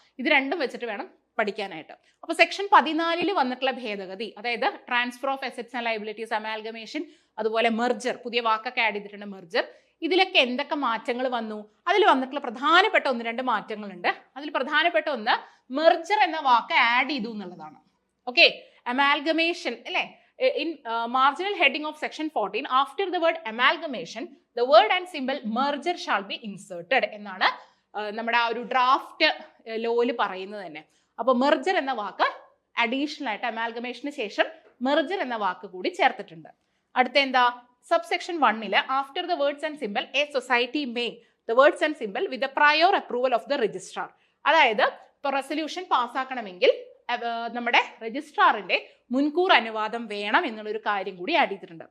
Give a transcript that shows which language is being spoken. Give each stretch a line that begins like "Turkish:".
Malayalam: ഇത് രണ്ടും വെച്ചിട്ട് വേണം പഠിക്കാനായിട്ട്. അപ്പൊ സെക്ഷൻ 14 വന്നിട്ടുള്ള ഭേദഗതി, അതായത് transfer of assets and liabilities, amalgamation, അതുപോലെ മെർജർ, പുതിയ വാക്കൊക്കെ ആഡ് ചെയ്തിട്ടുണ്ട് മെർജർ. ഇതിലൊക്കെ എന്തൊക്കെ മാറ്റങ്ങൾ വന്നു? അതിൽ വന്നിട്ടുള്ള പ്രധാനപ്പെട്ട 1-2 മാറ്റങ്ങളുണ്ട്. അതിൽ പ്രധാനപ്പെട്ട ഒന്ന് മെർജർ എന്ന വാക്ക് ആഡ് ചെയ്തു എന്നുള്ളതാണ്.
English: okay, amalgamation
Malayalam: അല്ലെ,
English: in marginal heading of section 14 after the word amalgamation the word and symbol merger shall be inserted
Malayalam: എന്നാണ് നമ്മുടെ ആ ഒരു ഡ്രാഫ്റ്റ് ലോയിൽ പറയുന്നത് തന്നെ. അപ്പോൾ മെർജർ എന്ന വാക്ക് അഡീഷണൽ ആയിട്ട് അമാൽഗമേഷന് ശേഷം മെർജർ എന്ന വാക്ക് കൂടി ചേർത്തിട്ടുണ്ട്. അടുത്ത എന്താ,
English: Subsection 1 after the words and simple a society may the words and simple with the prior approval of the registrar.
Malayalam: അതായത് ഇപ്പൊ റെസൊല്യൂഷൻ പാസ്സാക്കണമെങ്കിൽ നമ്മുടെ രജിസ്ട്രാറിന്റെ മുൻകൂർ അനുവാദം വേണം എന്നുള്ളൊരു കാര്യം കൂടി ആഡ് ചെയ്തിട്ടുണ്ട്.